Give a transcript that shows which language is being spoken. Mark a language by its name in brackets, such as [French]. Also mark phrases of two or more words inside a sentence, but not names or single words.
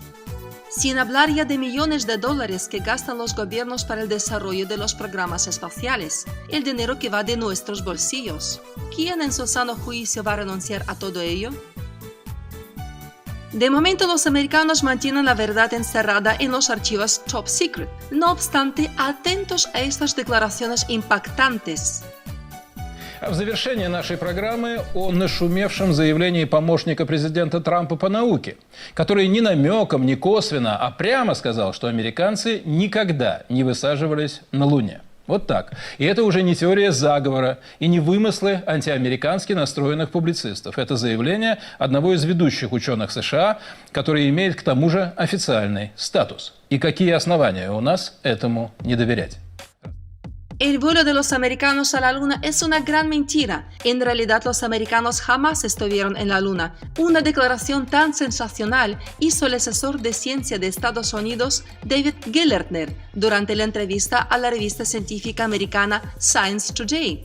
[Spanish] Sin hablar ya de millones de dólares que gastan los gobiernos para el desarrollo de los programas espaciales, el dinero que va de nuestros bolsillos. ¿Quién en su sano juicio va a renunciar a todo ello? De momento, los americanos mantienen la verdad encerrada en los archivos [English] Top Secret. [Spanish] No obstante, atentos a estas declaraciones impactantes. [Russian] В завершение нашей программы о нашумевшем заявлении помощника президента Трампа по науке, который ни намеком, ни косвенно, а прямо сказал, что американцы никогда не высаживались на Луне. Вот так. И это уже не теория заговора и не вымыслы антиамерикански настроенных публицистов. Это заявление одного из ведущих ученых США, который имеет к тому же официальный статус. И какие основания у нас этому не доверять? [Spanish] El vuelo de los americanos a la Luna es una gran mentira. En realidad, los americanos jamás estuvieron en la Luna. Una declaración tan sensacional hizo el asesor de ciencia de Estados Unidos, David Gelernter, durante la entrevista a la revista científica americana Science Today.